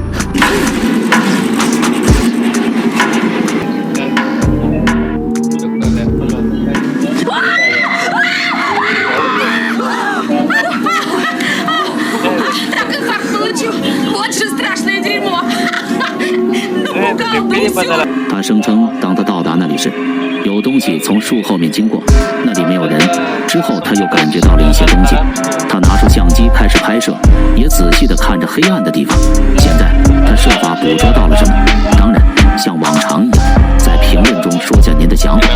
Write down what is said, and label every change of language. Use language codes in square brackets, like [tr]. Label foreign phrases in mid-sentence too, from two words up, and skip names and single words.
[ru] Так инфаркт получил. Вот же страшное дерьмо. Напугал до усё. [zh] 他声称，当他到达那里时，有东西从树后面经过，那里没有人。之后他又感觉到了一些东西，他拿出相机开始拍摄，也仔细地看着黑暗的地方。现在他设法捕捉到了什么？当然，像往常一样，在评论中说下您的想法。